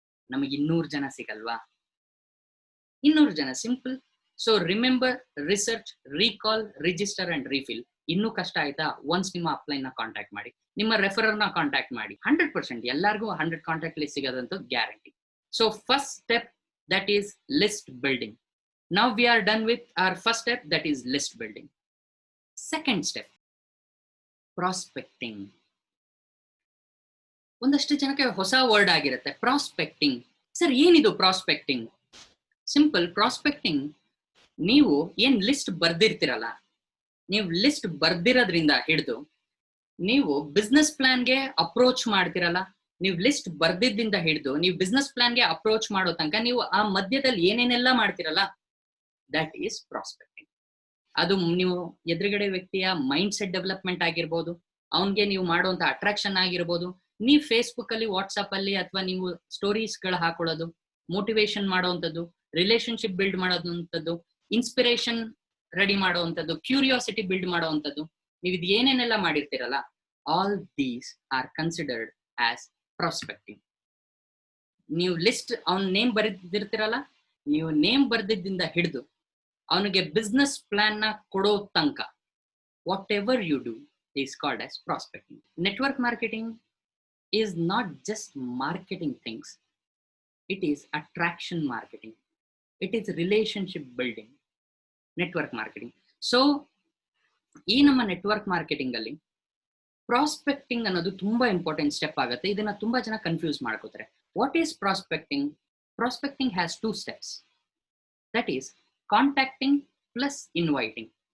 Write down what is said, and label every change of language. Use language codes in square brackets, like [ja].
[kn] ನಮಗೆ 200 ಜನ ಸಿಗಲ್ವಾ? 200 ಜನ, simple. [en] So remember, research, recall, register and refill. ಇನ್ನೂ ಕಷ್ಟ ಆಯ್ತಾ? [kn] ಒನ್ಸ್ ನಿಮ್ಮ ಅಪ್ಲೈನ್ ನ ಕಾಂಟ್ಯಾಕ್ಟ್ ಮಾಡಿ, ನಿಮ್ಮ ರೆಫರರ್ ನ ಕಾಂಟ್ಯಾಕ್ಟ್ ಮಾಡಿ. 100% ಎಲ್ಲರಿಗೂ 100 contact list ಸಿಗೋದಂತೂ guarantee. [en] So first step, that is list building. Now we are done with our first step, that is list building. Second step, prospecting. [kn] ಒಂದಷ್ಟು ಜನಕ್ಕೆ ಹೊಸ ವರ್ಡ್ ಆಗಿರುತ್ತೆ ಪ್ರಾಸ್ಪೆಕ್ಟಿಂಗ್. ಸರ್ ಏನಿದು ಪ್ರಾಸ್ಪೆಕ್ಟಿಂಗ್? ಸಿಂಪಲ್, ಪ್ರಾಸ್ಪೆಕ್ಟಿಂಗ್ ನೀವು ಏನ್ list ಬರ್ದಿರ್ತಿರಲ್ಲ, ನೀವು list ಬರ್ದಿರೋದ್ರಿಂದ ಹಿಡಿದು ನೀವು ಬಿಸ್ನೆಸ್ ಪ್ಲಾನ್ಗೆ ಅಪ್ರೋಚ್ ಮಾಡ್ತಿರಲ್ಲ, ನೀವು ಲಿಸ್ಟ್ ಬರ್ದಿದ್ದಿಂದ ಹಿಡಿದು ನೀವು ಬಿಸ್ನೆಸ್ ಪ್ಲಾನ್ಗೆ ಅಪ್ರೋಚ್ ಮಾಡೋ ತನಕ ನೀವು ಆ ಮಧ್ಯದಲ್ಲಿ ಏನೇನೆಲ್ಲ ಮಾಡ್ತಿರಲ್ಲ, [en] That is prospecting. [kn] ಅದು ನೀವು ಎದುರುಗಡೆ ವ್ಯಕ್ತಿಯ ಮೈಂಡ್ ಸೆಟ್ ಡೆವಲಪ್ಮೆಂಟ್ ಆಗಿರ್ಬೋದು, ಅವನ್ಗೆ ನೀವು ಮಾಡುವಂತ ಅಟ್ರಾಕ್ಷನ್ ಆಗಿರ್ಬೋದು, ನೀವು ಫೇಸ್ಬುಕ್ ಅಲ್ಲಿ, ವಾಟ್ಸ್ಆಪ್ ಅಲ್ಲಿ ಅಥವಾ ನೀವು ಸ್ಟೋರೀಸ್ ಗಳು ಹಾಕೊಳ್ಳೋದು, motivation ಮಾಡೋವಂಥದ್ದು, relationship build ಮಾಡೋದಂಥದ್ದು, inspiration ready ಮಾಡೋವಂಥದ್ದು, curiosity build ಮಾಡೋವಂಥದ್ದು, ನೀವು ಇದು ಏನೇನೆಲ್ಲ ಮಾಡಿರ್ತೀರಲ್ಲ, [en] All these are considered as prospecting. [kn] ನೀವು ಲಿಸ್ಟ್ ಅವನ್ ನೇಮ್ ಬರೆದಿರ್ತಿರಲ್ಲ, ನೀವು ನೇಮ್ ಬರೆದಿದ್ದಿಂದ ಹಿಡಿದು ಅವನಿಗೆ ಬಿಸ್ನೆಸ್ ಪ್ಲಾನ್ ನ ಕೊಡೋ ತನಕ [en] Whatever you do is called as prospecting. Network marketing is not just marketing things, it is attraction marketing, it is relationship building, network marketing. [kn] So ಈ ನಮ್ಮ network marketing ಅಲ್ಲಿ prospecting ಅನ್ನೋದು ತುಂಬಾ important step ಆಗುತ್ತೆ. ಇದನ್ನ ತುಂಬಾ ಜನ confuse ಮಾಡ್ಕೋತಾರೆ. [en] What is prospecting? Prospecting has 2 steps, that is contacting plus inviting.